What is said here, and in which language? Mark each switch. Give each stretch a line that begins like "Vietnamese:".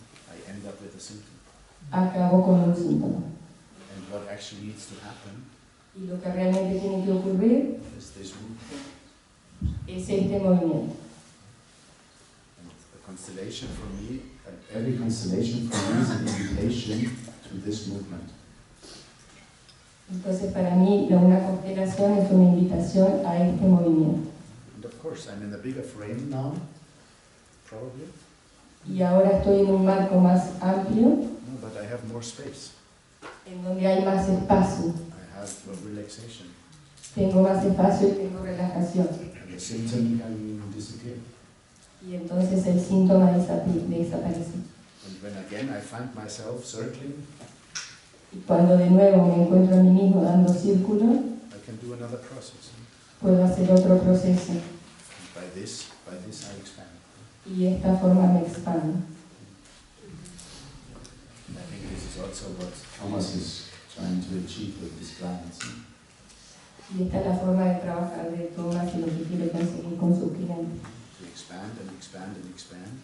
English: I end up with a symptom.
Spanish: acabo con un síntoma.
English: And what actually needs to happen
Spanish: Y lo que realmente tiene que ocurrir
English: is this movement.
Spanish: es este movimiento.
English: And the constellation for me, every constellation for me is an invitation to this movement.
Spanish: Entonces para mí una constelación es una invitación a este movimiento.
English: And of course, I'm in a bigger frame now, probably,
Spanish: Y ahora estoy en un marco más amplio,
English: no, but I have more space.
Spanish: en donde hay más espacio,
English: I have relaxation.
Spanish: tengo más espacio y tengo relajación.
English: And the symptom can disappear.
Spanish: Y entonces el síntoma desaparece.
English: And when again I find myself circling,
Spanish: Y cuando de nuevo me encuentro a mí mismo dando círculos,
English: I can do another process.
Spanish: puedo hacer otro proceso.
English: And by this I expand.
Spanish: Y de esta forma me expando.
English: I think this is also what Thomas is trying to achieve with his clients.
Spanish: Y esta es la forma de trabajar de Thomas y lo que quiere conseguir con sus clientes.
English: To expand and expand and expand.